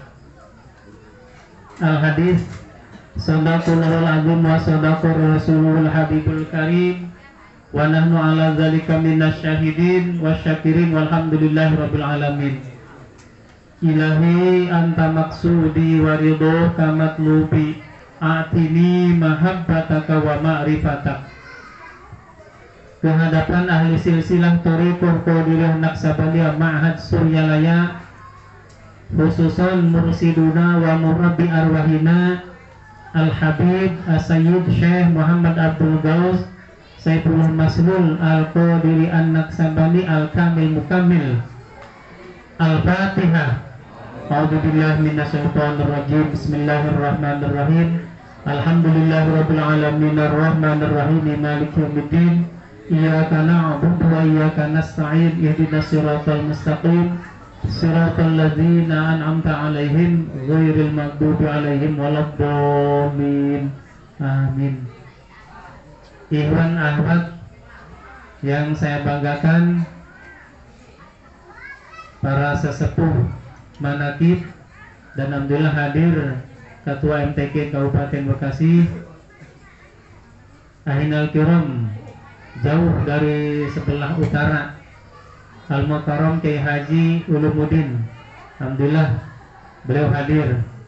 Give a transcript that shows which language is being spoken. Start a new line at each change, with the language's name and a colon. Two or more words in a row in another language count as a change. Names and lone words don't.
Arabic: الحديث. صدق الله العظيم وصدق الرسول الحبيب الكريم ونحن على ذلك من الشاهدين والشاكرين والحمد لله رب العالمين. إلهي أنت مقصودي ورضاك مطلوبي أعطني محبتك ومعرفتك.
Indonesian: Kehadapan ahli silsilah Thariqah Qadiriyah Naqsabandiyah Ma'had Suryalaya,
Arabic: خصوصا مرشدنا ومربي أرواحنا
Indonesian: Al-Habib As-Sayyid Syekh Muhammad Abdul Ghaus Saifullah Maslul Al-Qadiri An-Naqsabandi Al-Kamil Mukammil.
Arabic: Al-Fatihah. أعوذ بالله من الشيطان الرجيم. بسم الله الرحمن الرحيم. الحمد لله رب العالمين الرحمن الرحيم مالك يوم الدين. إياك نعبد وإياك نستعين. اهدنا الصراط المستقيم. صراط الذين أنعمت عليهم غير المغضوب عليهم ولا الضالين. Amin. إخوان أخوات
Indonesian: yang saya banggakan, para sesepuh manaqib dan alhamdulillah hadir Ketua MTQ Kabupaten Bekasi,
Arabic: أخينا الكرام
Indonesian: jauh dari sebelah utara, Al-Mukarram Kiai Haji Ulumuddin, alhamdulillah beliau hadir.